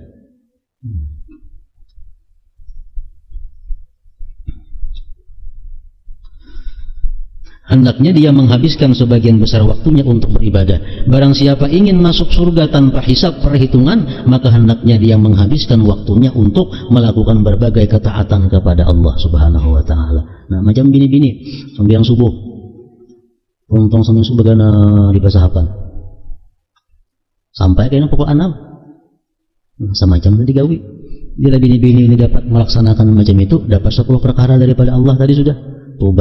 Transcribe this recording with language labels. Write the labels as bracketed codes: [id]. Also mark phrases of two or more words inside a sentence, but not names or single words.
[id] Hendaknya dia menghabiskan sebagian besar waktunya untuk beribadah. Barang siapa ingin masuk surga tanpa hisab perhitungan, maka hendaknya dia menghabiskan waktunya untuk melakukan berbagai ketaatan kepada Allah [ar] سبحانه وتعالى. [bjn] Nah, macam bini-bini sembahyang subuh, untung sembahyang subuh gana di pasahapan sampai kayaknya pukul 6. Nah, semacam tadi gawi. Bila bini-bini ini dapat melaksanakan macam itu, dapat 10 perkara daripada Allah tadi sudah.